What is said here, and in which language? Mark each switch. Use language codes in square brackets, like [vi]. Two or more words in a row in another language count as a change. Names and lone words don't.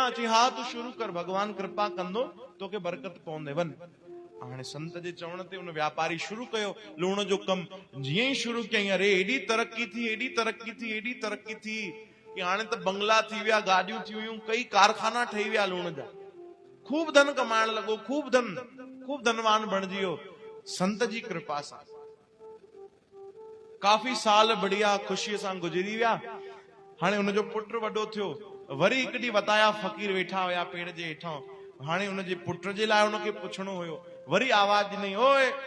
[sd] चई हा तूं शुरू कर, भगवान कृपा कंदो, तोखे बरकत पवंदे, वन। हाणे संत जे चवण ते उन व्यापारी शुरू कयो लूण जो कमु। जीअं ई शुरू कयईं, अरे एॾी तरक़ी थी, एॾी तरक़ी थी, एॾी तरक़ी थी कि हाणे त बंगला थी विया, गाॾियूं थी वियूं, कई कारखाना ठही विया लूण जा। खूब धन कमाइण लॻो, खूब धन, खूब धनवान बणिजी वियो संत जी कृपा सां। काफ़ी साल बढ़िया ख़ुशीअ सां गुज़री विया। हाणे हुनजो पुट वॾो थियो। वरी हिकु ॾींहुं वताया फ़कीर वेठा हुया पेड़ जे हेठां। हाणे हुनजे पुट जे लाइ हुनखे पुछणो हुयो। वरी आवाज ॾिनई, ओए।